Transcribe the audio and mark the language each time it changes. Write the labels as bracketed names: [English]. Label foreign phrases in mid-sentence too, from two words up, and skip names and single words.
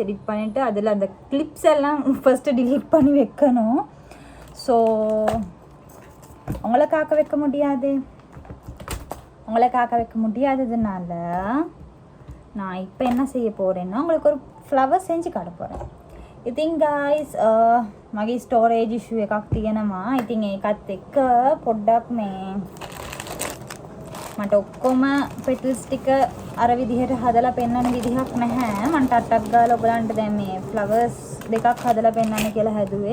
[Tamil] எடிட் பண்ணிவிட்டு அதில் அந்த கிளிப்ஸ் எல்லாம் [English] first delete [Tamil] பண்ணி வைக்கணும். ஸோ உங்களை காக்க வைக்க முடியாததுனால நான் இப்போ என்ன செய்ய போகிறேன்னா உங்களுக்கு ஒரு ஃப்ளவர் செஞ்சு காட்ட போகிறேன். [Sinhala] ඉතින් guys මගේ [English] storage issue [Sinhala] එකක් තියෙනවා. ඉතින් ඒකත් එක්ක පොඩ්ඩක් මේ මට ඔක්කොම පෙටල්ස් ටික අර විදිහට හදලා පෙන්වන්න විදිහක් නැහැ. මම ටට්ටක් ගාලා ඔයගලන්ට දැන් මේ ෆ්ලවර්ස් දෙකක් හදලා පෙන්වන්න කියලා හැදුවේ.